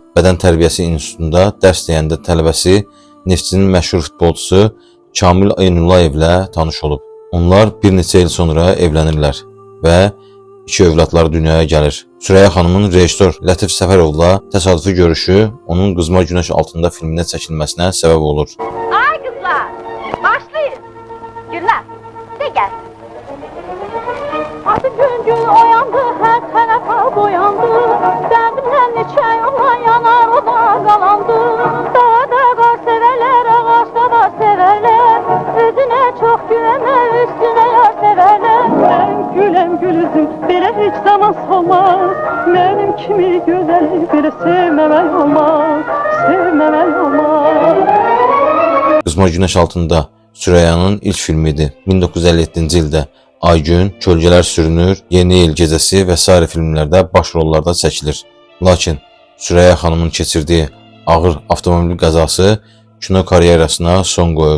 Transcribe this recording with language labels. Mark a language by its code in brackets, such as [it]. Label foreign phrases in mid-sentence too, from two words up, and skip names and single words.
[az] Bədən Tərbiyəsi İnstitutunda dərs deyəndə tələbəsi Neftçinin məşhur futbolçusu Kamil Aynullayevlə tanış olub. Onlar bir neçə il sonra evlənirlər və 2 övladları dünyaya gəlir. Süreyya xanımın rejissor Lətif Səfərovla təsadüfi görüşü onun Qızmar Günəş altında filmində çəkilməsinə səbəb olur. [tr] Ay kızlar, başlayın. Güllər, de gel. Artık gün oyandı, her tarafa boyandı. Derdimden neçə yola yanar, o da qalandı. Dağda qar severler, ağaçta da severler. Özüne çok güvene, üstüne yar severler. Ben gülem gülüzüm, belə hiç zaman solmaz. [az] Benim kimi gözəli belə sevməmək olmaz, sevməmək olmaz. Qızmar Günəş altında Süreyyanın ilk filmidir. 1957-ci ildə Aygün, Kölgələr Sürünür, Yeni Il Gecəsi və s. filmlərdə baş rollarda çəkilir. Lakin Süreyya xanımın keçirdiyi ağır avtomobil qəzası kino karyerasına son qoyur.